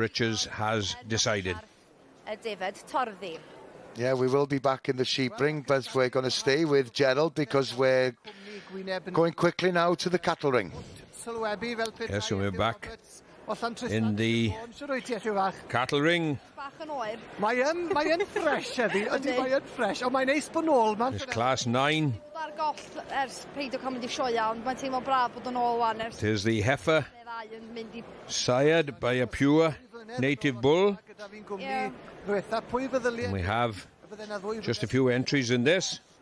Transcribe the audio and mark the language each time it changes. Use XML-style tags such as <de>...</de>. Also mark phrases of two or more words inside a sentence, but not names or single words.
<en>Richards has decided. Yeah, we will be back in the sheep ring, but we're going to stay with Gerald because we're going quickly now to the cattle ring. Yes, so we're back in the cattle ring.</en> <cy>Mae'n fresh heddi, ydy mae'n fresh, ond mae'n neis bod nôl, man.</cy> <en>It's class 9. It is the heifer, sired by a pure native bull. And we have just a few entries in this.</en>